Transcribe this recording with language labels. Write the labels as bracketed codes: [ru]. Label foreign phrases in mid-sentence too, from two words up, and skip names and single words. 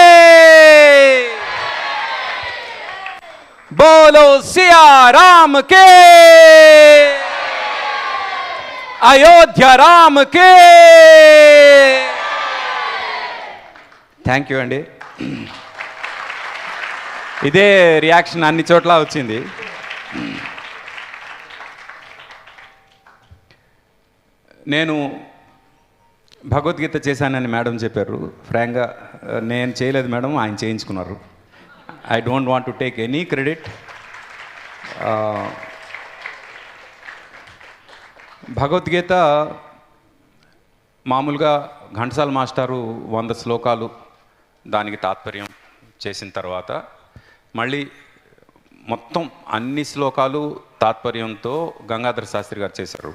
[hi] बोलो सिया राम के अयोध्या राम के [en] thank you [hi] అండి. [te] ఇదే రియాక్షన్ అన్ని చోట్ల వచ్చింది. నేను భగవద్గీత చేశానని మేడం చెప్పారు. ఫ్రాంక్గా నేను చేయలేదు మేడం, ఆయన చేయించుకున్నారు. [en] I don't want to take any credit. [te] భగవద్గీత మామూలుగా ఘంటసాల మాస్టారు 100 శ్లోకాలు దానికి తాత్పర్యం చేసిన తర్వాత మళ్ళీ మొత్తం అన్ని శ్లోకాలు తాత్పర్యంతో గంగాధర శాస్త్రి గారు చేశారు.